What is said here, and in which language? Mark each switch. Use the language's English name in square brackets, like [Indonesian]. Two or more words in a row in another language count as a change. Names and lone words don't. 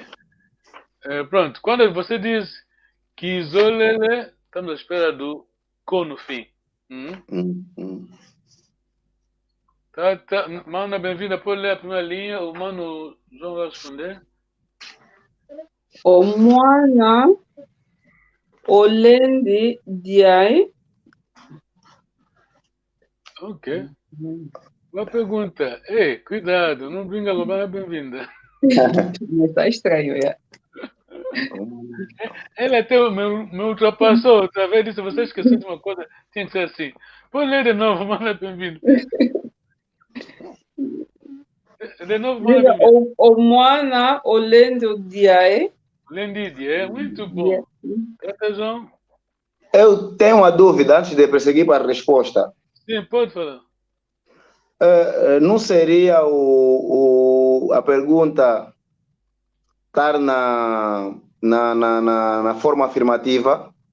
[Portuguese] Pronto, quando você diz Kizolele, estamos à espera do ko no fim. Mano, bem-vinda. Pode ler a primeira linha. O Mano João vai responder. [Kongo] O mwana olendi diai. [Portuguese] Ok. Uma pergunta. Ei, cuidado, não brinca com a bem-vinda. Está estranho, Ele até me ultrapassou outra vez. Disse: você esqueceu de uma coisa, tinha que ser assim. Pode ler de novo, manda bem-vindo. De novo, manda bem-vindo. [Kongo] O mwana olendi diai. Olendi diai, [Portuguese] muito bom. Tata João? Eu tenho uma dúvida antes de prosseguir para a resposta. Sim, pode falar. Não seria a pergunta estar na forma afirmativa?